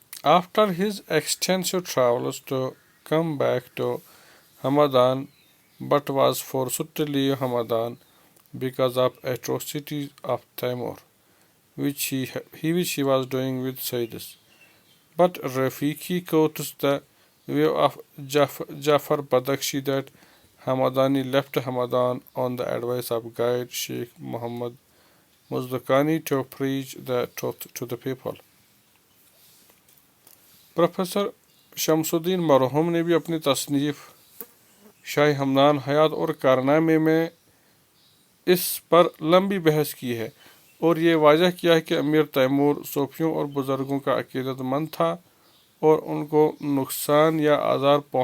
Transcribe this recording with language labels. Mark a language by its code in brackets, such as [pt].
[en] After his extensive travels to come back to Hamadan, but was forced to leave Hamadan because of atrocities of Taimur, which he was doing with Sayyids. But Rafiqi quotes the view of Jafar Badakhshi that Hamadani left Hamadan on the advice of guide Sheikh Muhammad Muzdakani to preach the truth to the people. [ur] Professor شمس الدین مرحوم نے بھی اپنی تصنیف شاہ ہمدان حیات اور کارنامے میں اس پر لمبی بحث کی ہے اور یہ واضح کیا ہے کہ امیر تیمور صوفیوں اور بزرگوں کا عقیدت مند تھا اور ان کو نقصان یا آزار